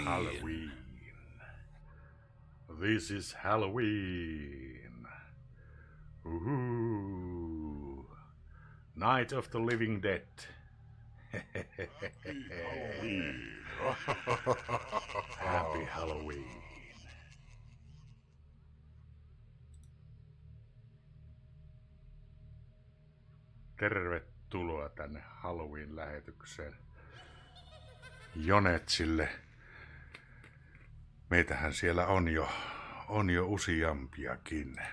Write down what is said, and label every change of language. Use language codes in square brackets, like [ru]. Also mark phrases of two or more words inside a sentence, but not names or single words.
[en] Halloween. This is Halloween. Ooh. Night of the Living Dead. Happy Halloween. [fi] Tervetuloa tänne Halloween-lähetykseen Jonetsille. Meitähän siellä on jo useampiakin.